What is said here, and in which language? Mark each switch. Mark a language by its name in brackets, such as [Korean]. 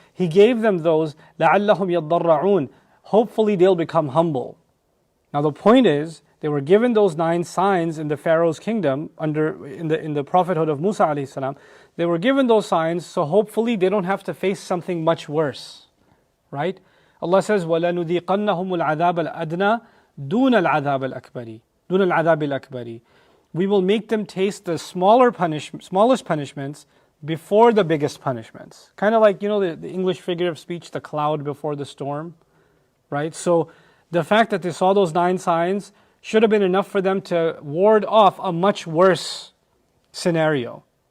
[English] He gave them those, [Arabic] لَعَلَّهُمْ يَضَّرَّعُونَ. [English] Hopefully they'll become humble. Now the point is, they were given those 9 signs in the Pharaoh's kingdom, in the prophethood of Musa alayhi salam. They were given those signs, so hopefully they don't have to face something much worse. Right? [Arabic] Allah says, وَلَنُذِيقَنَّهُمُ الْعَذَابَ الْأَدْنَى دُونَ الْعَذَابِ الْأَكْبَرِ دُونَ الْعَذَابِ الْأَكْبَرِ. [English] We will make them taste the smallest punishments before the biggest punishments. Kind of like, the English figure of speech, the cloud before the storm. Right? So the fact that they saw those 9 signs should have been enough for them to ward off a much worse scenario.